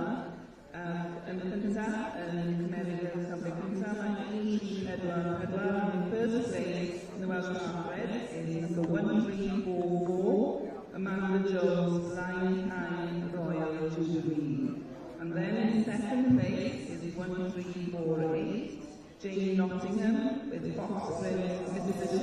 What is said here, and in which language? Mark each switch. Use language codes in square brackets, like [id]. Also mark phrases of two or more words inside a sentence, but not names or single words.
[cy] Ac yn y cyntaf, yn cymeryd y safle cyntaf, mae 1-4-4. [en] And in first place, in the Welsh Margaret, is number 1344, Amanda Jones, Line 9, Royal Jubilee. And then in second place is 1348, Jane Nottingham with Foxford, Mr.